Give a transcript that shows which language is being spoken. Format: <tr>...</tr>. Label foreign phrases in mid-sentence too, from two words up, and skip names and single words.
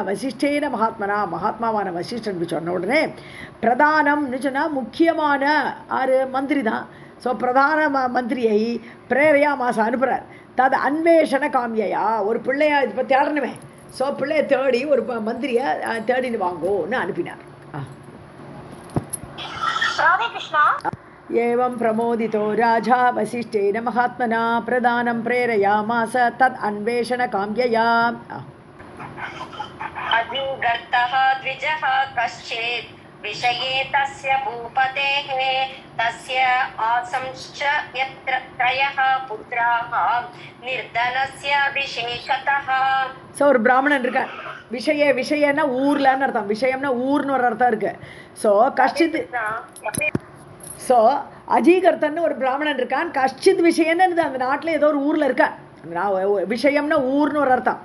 <ta>வசிஷ்டேன மகாத்மாவான வசிஷ்டன் சொன்ன உடனே பிரதானம்னு சொன்னால் முக்கியமான மந்திரி தான். ஸோ பிரதான மந்திரியை பிரேரையா மாசம் அனுப்புகிறார்.</ta> <sa>तत् अन्वेषण काम्यया,</sa> <ta>ஒரு பிள்ளையா இப்போ தேடணுமே, ஸோ பிள்ளையை தேடி ஒரு மந்திரியை தேடின்னு வாங்கோன்னு அனுப்பினார்.</ta> <sa>एवं प्रमोदितो राजा वसिष्ठेन महात्मना प्रदानं प्रेरयामास तद् अन्वेषणकाम्यया. अधिगर्तः द्विजः कश्चित् विषये तस्य भूपतेः तस्य आसंश्च यत्र त्रयः पुत्राः निर्धनस्य विशेषतः.</sa> <ta>ஸோ ஒரு பிராமணன் இருக்கார். விஷயன்னா ஊர்லன்னு அர்த்தம், விஷயம்னா ஊர்னு ஒரு அர்த்தம் இருக்கு. ஸோ கஷ்டித், ஸோ அஜீகர்த்தன்னு ஒரு பிராமணன் இருக்கான். கஷ்டித் விஷயன்னு அந்த நாட்டில் ஏதோ ஒரு ஊரில் இருக்கான். விஷயம்னா ஊர்னு ஒரு அர்த்தம்.</ta>